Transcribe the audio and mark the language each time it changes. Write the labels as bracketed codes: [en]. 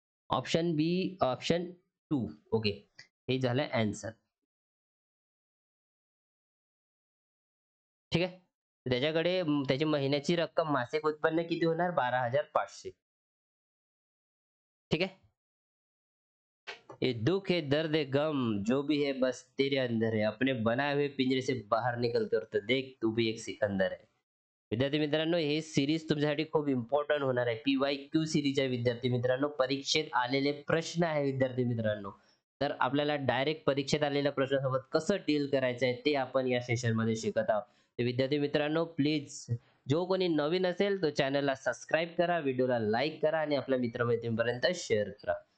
[en] Option B option 2. Okay. [mr] हे झालं answer. ठीक आहे. त्याच्याकडे त्याची महिन्याची रक्कम मासिक उत्पन्न किती होणार 12,500. [hi] ठीक है. ये दुख है दर्द है गम जो भी है बस तेरे अंदर है अपने बनाए हुए पिंजरे से बाहर निकल कर तो देख तू भी एक सिकंदर है. [mr] विद्यार्थी मित्रांनो हे सिरीज तुमच्यासाठी खूप इम्पॉर्टंट होणार आहे. PYQ सिरीज आहे विद्यार्थी मित्रांनो. परीक्षेत आलेले प्रश्न आहे विद्यार्थी मित्रांनो. तर आपल्याला डायरेक्ट परीक्षेत आलेल्या प्रश्नासोबत कसं डील करायचं आहे ते आपण या सेशनमध्ये शिकत आहोत. तर विद्यार्थी मित्रांनो प्लीज जो कोणी नवीन असेल तो चॅनलला सबस्क्राईब करा, व्हिडिओला लाईक करा आणि आपल्या मित्रमैत्रिणींपर्यंत शेअर करा.